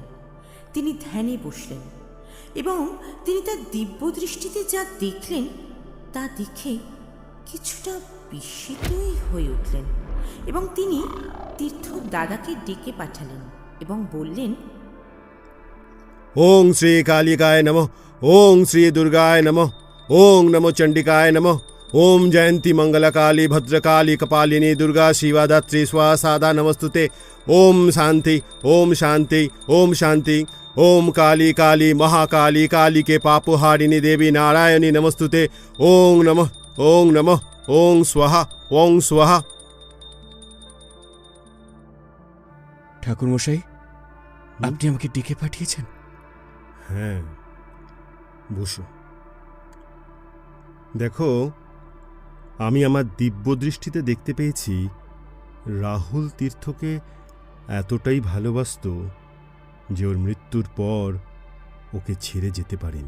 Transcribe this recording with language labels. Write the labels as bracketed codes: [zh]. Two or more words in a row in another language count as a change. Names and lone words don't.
[bn] তিনি ধ্যানে বসলেন এবং তিনি তার দিব্য দৃষ্টিতে যা দেখলেন তা দেখে কিছুটা বিস্মিতই হয়ে উঠলেন এবং তিনি তীর্থর দাদাকে ডেকে পাঠালেন এবং বললেন, [sa] ওং শ্রী কালিকায় নমঃ, ওং শ্রী দুর্গায় নমঃ, ওং নমো চণ্ডিকায় নমঃ, ওম জয়ন্তী মঙ্গলকালী ভদ্রকালী কপালিনী দুর্গা শিবা ধাত্রী স্বাসাদা নমস্তুতে। ওম শান্তি, ওম শান্তি, ওম শান্তি। ओम काली काली महाकाली काली के पापहारिणी देवी नारायणी नमस्तुते। ओम नमः, ओम नमः, ओम स्वाहा, ओम स्वाहा। [bn] ঠাকুর মশাই, আপনি আমাকে ডেকে পাঠিয়েছেন? হ্যাঁ, বসো। দেখো, আমি আমার দিব্য দৃষ্টিতে দেখতে পেয়েছি রাহুল তীর্থকে এতটাই ভালোবাসতো যে ওর মৃত্যুর পর ওকে ছেড়ে যেতে পারেনি।